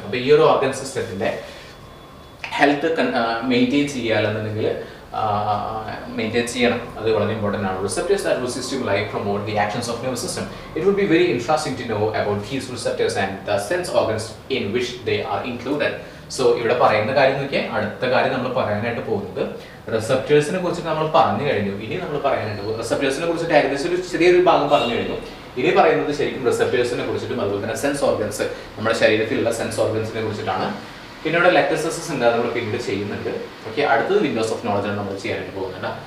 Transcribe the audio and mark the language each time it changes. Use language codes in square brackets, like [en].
[ml] അപ്പോൾ ഈ ഒരു ഓർഗൻ സിസ്റ്റത്തിൻ്റെ ഹെൽത്ത് മെയിൻറ്റെയിൻ ചെയ്യാലെന്നുണ്ടെങ്കിൽ മെയിൻറ്റെയിൻ ചെയ്യണം. അത് വളരെ ഇമ്പോർട്ടൻ്റ് ആണ്. [en] Receptors that will stimuli promote the actions of nervous system. It would be very interesting to know about these receptors and the sense organs in which they are included. [ml] So ഇവിടെ പറയുന്ന കാര്യം നോക്കിയാൽ അടുത്ത കാര്യം നമ്മൾ പറയാനായിട്ട് പോകുന്നത് റിസപ്റ്റേഴ്സിനെ കുറിച്ചിട്ട് നമ്മൾ പറഞ്ഞു കഴിഞ്ഞു. ഇനി നമ്മൾ പറയാനായിട്ട് പോകും റിസപ്റ്റേഴ്സിനെ കുറിച്ചിട്ട് ഏകദേശം ഒരു ചെറിയൊരു ഭാഗം പറഞ്ഞു കഴിഞ്ഞു. ഇനി പറയുന്നത് ശരിക്കും റിസപ്റ്റേഴ്സിനെ കുറിച്ചിട്ടും അതുപോലെ തന്നെ സെൻസ് ഓർഗൻസ്, നമ്മുടെ ശരീരത്തിലുള്ള സെൻസ് ഓർഗൻസിനെ കുറിച്ചിട്ടാണ്. പിന്നെ ഇവിടെ ലെക്ചർസസ് ഉണ്ട്, നമ്മൾ പിന്നീട് ചെയ്യുന്നുണ്ട്. ഓക്കെ, അടുത്തത് വിൻഡോസ് ഓഫ് നോളജാണ് നമ്മൾ ചെയ്യാനായിട്ട് പോകുന്നുണ്ട്.